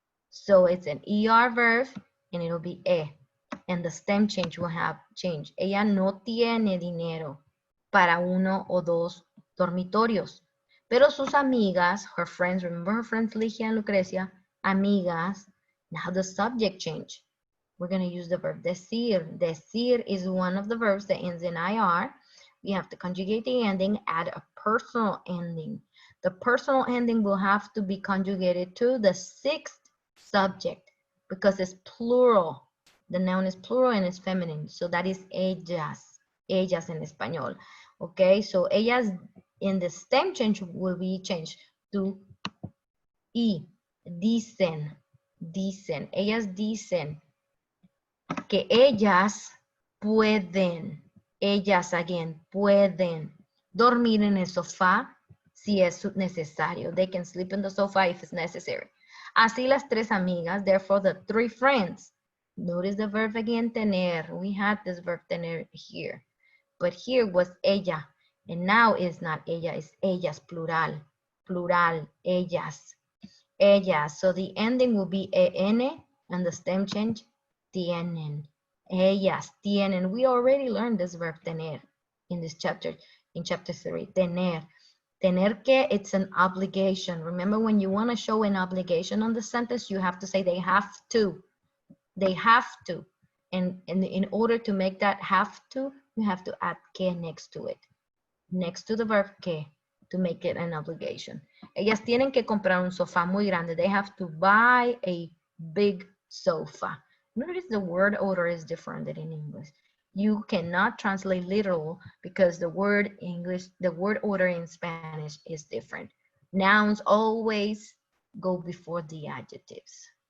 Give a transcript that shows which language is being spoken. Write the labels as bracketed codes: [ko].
[en] So it's an ER verb and it'll be e. And the stem change will have change. [es] Ella no tiene dinero para 1 o 2 dormitorios. Pero sus amigas, [en] her friends, remember her friends Ligia and Lucrecia, amigas. Now the subject change. We're going to use the verb decir. Decir is one of the verbs that ends in IR. We have to conjugate the ending, add a personal ending. The personal ending will have to be conjugated to the 6th subject because it's plural. The noun is plural and it's feminine. So that is ellas. [es] Ellas en español. [en] Okay, so ellas in the stem change will be changed to y. [es] Dicen. Dicen. Ellas dicen que ellas pueden, ellas again, pueden dormir en el sofá si es necesario. [en] They can sleep in the sofa if it's necessary. [es] Así las 3 amigas, [en] therefore the 3 friends. Notice the verb again, tener. We had this verb tener here. But here was ella. And now it's not ella, it's ellas, plural. Plural, ellas. Ellas. So the ending will be en and the stem change tienen. [es] Ellas tienen. [en] We already learned this verb tener in this chapter, in chapter 3. Tener. Tener que, it's an obligation. Remember, when you want to show an obligation on the sentence, you have to say they have to. They have to. And in order to make that have to, you have to add que next to it. Next to the verb que, to make it an obligation. [es] Ellas tienen que comprar un sofá muy grande. [en] They have to buy a big sofa. Notice the word order is different than in English. You cannot translate literal because the word order in Spanish is different. Nouns always go before the adjectives.